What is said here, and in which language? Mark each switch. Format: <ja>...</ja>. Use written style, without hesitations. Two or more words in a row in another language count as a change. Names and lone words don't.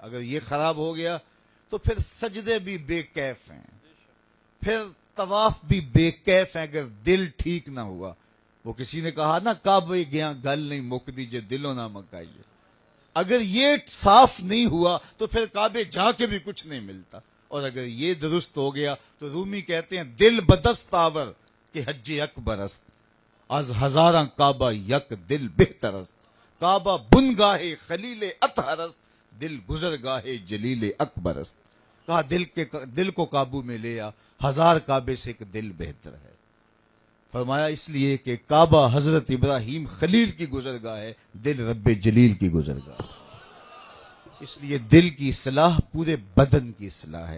<ur>اگر یہ خراب ہو گیا تو پھر سجدے بھی بے کیف ہیں، پھر طواف بھی بے کیف ہیں اگر دل ٹھیک نہ ہوا. وہ کسی نے کہا نا</ur> <pa>کعبے گیا گل نہیں مک دیجئے دلوں نہ مکائیے.</pa> <ur>اگر یہ صاف نہیں ہوا تو پھر کعبے جا کے بھی کچھ نہیں ملتا. اور اگر یہ درست ہو گیا تو رومی کہتے ہیں</ur> <fa>دل بدست آور کہ حج اکبر است، از ہزاراں کعبہ یک دل بہتر است. کعبہ بنگاہ خلیل اطہر است، دل گزرگاہ جلیل اکبر است.</fa> <ur>کہا دل کو قابو میں لیا، 1000 کعبے سے ایک دل بہتر ہے. فرمایا اس لیے کہ کعبہ حضرت ابراہیم خلیل کی گزرگاہ ہے، دل رب جلیل کی گزرگاہ ہے. اس لیے دل کی اصلاح پورے بدن کی اصلاح ہے.</ur>